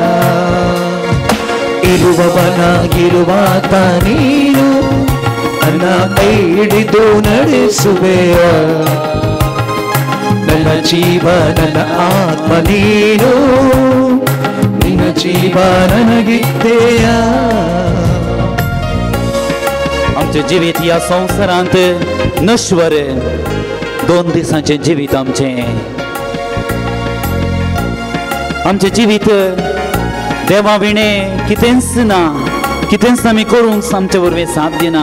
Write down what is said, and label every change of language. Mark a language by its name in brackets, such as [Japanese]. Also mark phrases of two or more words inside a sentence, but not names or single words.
[Kannada] ಇರುವವನಾಗಿರುವಾತ ನೀನು ನನ್ನ ಕೈ ಹಿಡಿದು ನಡೆಸುವೆಯ, ನನ್ನ ಜೀವ ನನ್ನ ಆತ್ಮ ನೀನು, ನಿನ್ನ ಜೀವ ನನगित्तेय. [Konkani] आमचे जिवीत या संवसारांत नश्वर 2 दिसांचे जिवीत आमचे जिवीत देवा विणे कितेंच ना, कितेंच आमी करूंक आमचे वरवीं साध्य ना.